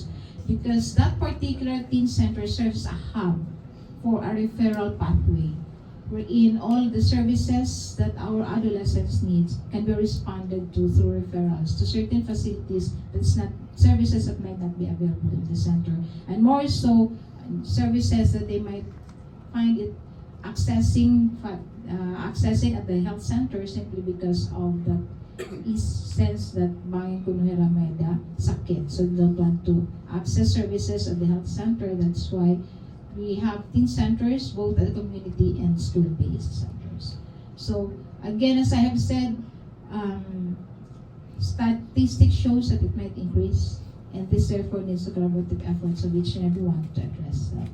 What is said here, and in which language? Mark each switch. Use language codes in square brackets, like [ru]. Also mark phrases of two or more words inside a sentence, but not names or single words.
[en] Because that particular teen center serves a hub for a referral pathway, wherein all the services that our adolescents need can be responded to through referrals to certain facilities that's not services that might not be available in the center, and more so services that they might find it accessing at the health center simply because of the sense that [war] bangin ko may da sakit, [en] so they don't want to access services at the health center. That's why we have teen centers, both at the community and school-based centers. So again, as I have said, statistics shows that it might increase, and this therefore needs a collaborative efforts of each and everyone to address that.